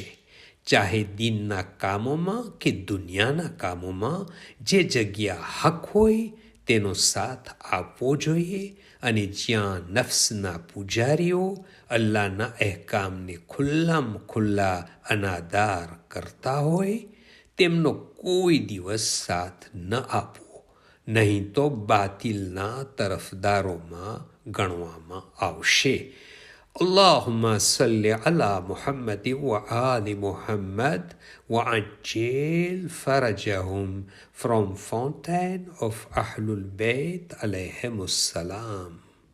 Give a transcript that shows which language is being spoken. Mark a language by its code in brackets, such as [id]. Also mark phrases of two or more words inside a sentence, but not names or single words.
[gu] ચાહે દીનના કામોમાં કે દુનિયાના કામોમાં જે જગ્યા હક હોય તેનો સાથ આપવો જોઈએ, અને જ્યાં નફ્સના પૂજારીઓ અલ્લાહના અહેકામને ખુલ્લા અનાદાર કરતા હોય તેમનો કોઈ દિવસ સાથ ન આપવો, નહીં તો બાતિલના તરફદારોમાં ગણવામાં આવશે. [ar] اللهم صل على محمد وآل محمد وعجل فرجهم [en] from Fountain of [ar] Ahlul Bayt عليهم السلام.